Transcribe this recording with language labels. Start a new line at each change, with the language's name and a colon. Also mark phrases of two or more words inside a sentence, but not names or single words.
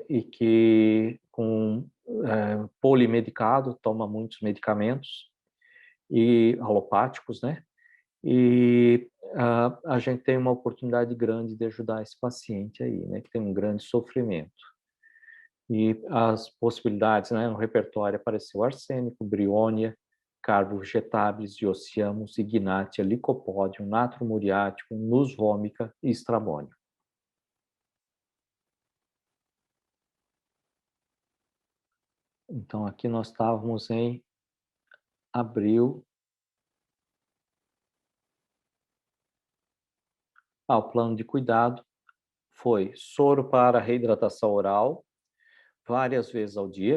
Portuguese: E que polimedicado, toma muitos medicamentos e alopáticos, né? E a gente tem uma oportunidade grande de ajudar esse paciente aí, né, que tem um grande sofrimento. E as possibilidades, né, no repertório apareceu arsênico, briônia, carbovegetáveis, diociamos, ignátia, licopódium, natro muriático, nus vômica e estrabônio. Então, aqui nós estávamos em abril. O plano de cuidado foi soro para reidratação oral, várias vezes ao dia.